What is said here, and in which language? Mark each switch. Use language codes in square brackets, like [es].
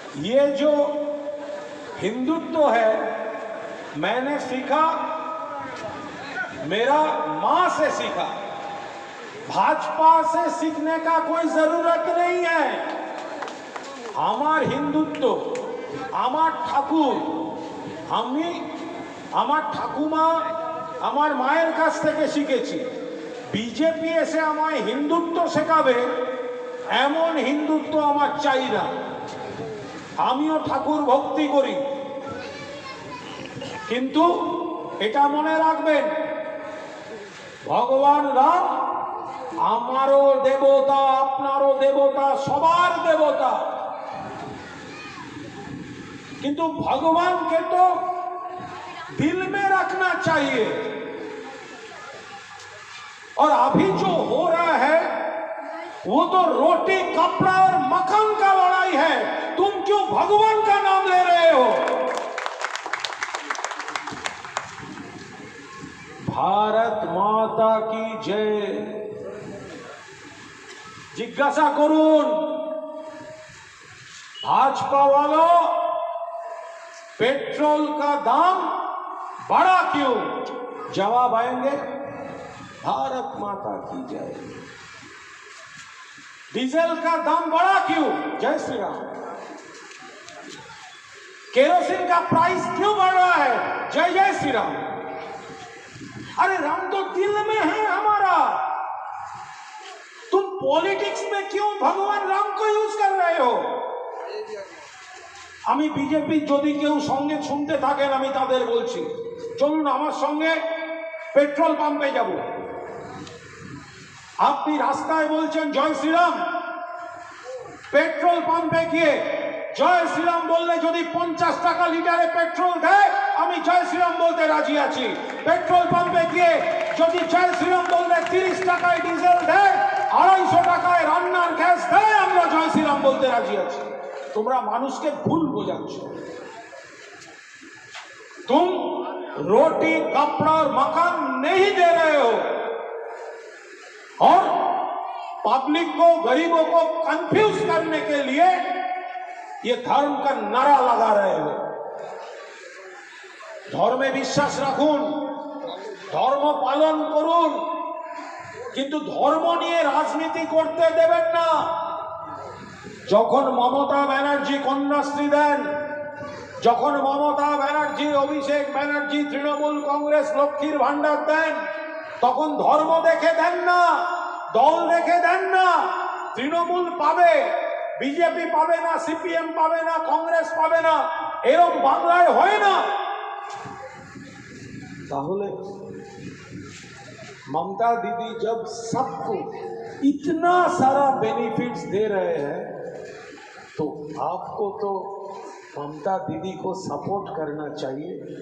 [hi] ये जो हिंदुत्व है मैंने सीखा, मेरा मां से सीखा, भाजपा से सीखने का कोई जरूरत नहीं है। [bn] আমার হিন্দুত্ব, আমার ঠাকুর, আমি আমার ঠাকুমা আমার মায়ের কাছ থেকে শিখেছি। বিজেপি এসে আমায় হিন্দুত্ব শেখাবে এমন হিন্দুত্ব আমার চাই না। আমিও ঠাকুর ভক্তি করি, কিন্তু এটা মনে রাখবেন, ভগবান রাম আমারও দেবতা, আপনারও দেবতা, সবার দেবতা। [hi] किंतु भगवान के तो दिल में रखना चाहिए। और अभी जो हो रहा है वो तो रोटी कपड़ा और मकान का लड़ाई है। तुम क्यों भगवान का नाम ले रहे हो? भारत माता की जय। जिज्ञासा करुन भाजपा वालों, पेट्रोल का दाम बढ़ा क्यों? जवाब आएंगे भारत माता की जय। डीजल का दाम बढ़ा क्यों? जय श्री राम। केरोसिन का प्राइस क्यों बढ़ रहा है? जय जय श्री राम। अरे राम तो दिल में है हमारा, तुम पॉलिटिक्स में क्यों भगवान राम को यूज कर रहे हो? [bn] আমি বিজেপি যদি কেউ সঙ্গে শুনতে থাকেন, আমি তাদের বলছি, চলুন আমার সঙ্গে পেট্রোল পাম্পে যাব। আপনি রাস্তায় বলছেন জয় শ্রীরাম, পেট্রোল পাম্পে গিয়ে জয় শ্রীরাম বললে যদি 50 টাকা লিটারে পেট্রোল দেয়, আমি জয় শ্রীরাম বলতে রাজি আছি। পেট্রোল পাম্পে গিয়ে যদি জয় শ্রীরাম বললে 30 টাকায় ডিজেল দেয়, 250 টাকায় রান্নার গ্যাস দেয়, আমরা জয় শ্রীরাম বলতে রাজি আছি। তোমরা মানুষকে ভুল বোঝাচ্ছ। [hi] तुम रोटी कपड़ा और मकान नहीं दे रहे हो और पब्लिक को, गरीबों को कंफ्यूज करने के लिए ये धर्म का नारा लगा रहे हो। [bn] धर्मे বিশ্বাস রাখুন, ধর্ম পালন করুন, কিন্তু ধর্ম নিয়ে রাজনীতি করতে দেবেন না। যখন মমতা ব্যানার্জি কন্যাশ্রী দেন, যখন মমতা ব্যানার্জি, অভিষেক ব্যানার্জি তৃণমূল কংগ্রেস লক্ষ্মীর ভান্ডার দেন, তখন ধর্ম দেখে দেন না, দল দেখে দেন না। তৃণমূল পাবে, বিজেপি পাবে না, সিপিএম পাবে না, কংগ্রেস পাবে না, এরকম বাংলায় হয় না। তাহলে [hi] ममता दीदी जब सबको इतना सारा बेनिफिट्स दे रहे हैं, तो आपको तो ममता दीदी को सपोर्ट करना चाहिए।